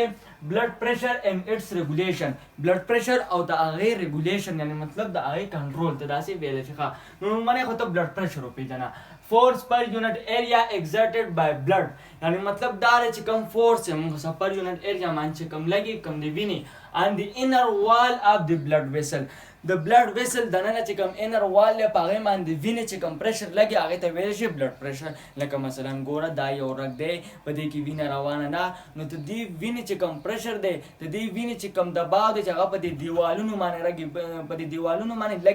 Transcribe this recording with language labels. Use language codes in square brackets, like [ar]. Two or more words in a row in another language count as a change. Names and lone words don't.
[en] blood pressure and its regulation. blood pressure [ps] او د هغې ریګولیشن یعنې مطلب د هغې کنټرول ته داسې ویلی شي. ښه نو لومړی خو ته [en] blood pressure [ps] وپېژنه. [en] force per unit area exerted by blood, [ps] یعنې مطلب دا دی چې کوم فورس چې موږ پر [en] unit area [ps] باندې چې کوم لګي کوم د وینې [en] and the inner wall of the blood vessel. [ps] د [en] blood vessel [ps] دننه چې کوم [en] inner wall [ps] دی په هغې باندې وینې چې کوم پریشر لګي هغې ته ویلی شي [en] blood pressure. [ps] لکه مثلا ګوره دا یو رګ دی، په دې کې وینه روانه ده، نو د دې وینې چې کوم پریشر دی، د دې وینې چې کوم دباو دی چې هغه په دې دیوالونو باندې رګي، په دې دیوالونو باندې لګي.